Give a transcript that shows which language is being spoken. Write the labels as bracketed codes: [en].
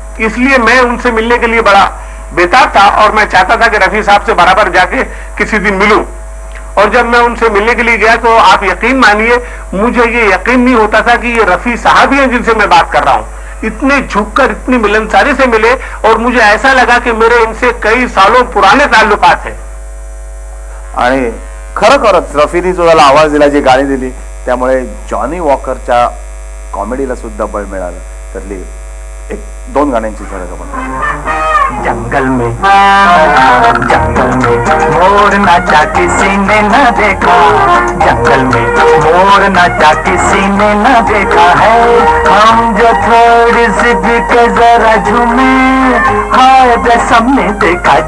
[hi] इसलिए मैं उनसे मिलने के लिए बड़ा बेताब था और मैं चाहता था कि रफी साहब से बराबर जाके किसी दिन मिलूं. और जब मैं उनसे मिलने के लिए गया तो आप यकीन मानिए मुझे ये यकीन नहीं होता था कि ये रफी साहब ही हैं जिनसे मैं बात कर रहा हूं. इतने झुककर इतनी मिलनसारी से मिले और मुझे ऐसा लगा कि मेरे इनसे कई सालों पुराने ताल्लुकात है. [mr] आणि खरोखरच रफीने जो त्याला आवाज दिला, जी गाणी दिली, त्यामुळे जॉनी वॉकरच्या कॉमेडीला सुद्धा बळ मिळालं. त्यातली एक दोन गाण्यांची झलक आपण [hi] जंगल में मोर नाचा किसी ने न देखा. जंगल में मोर नाचा किसी ने न देखा है. हम जो थोड़ी सी भी के जरा झूमे हाय बे सबने देखा.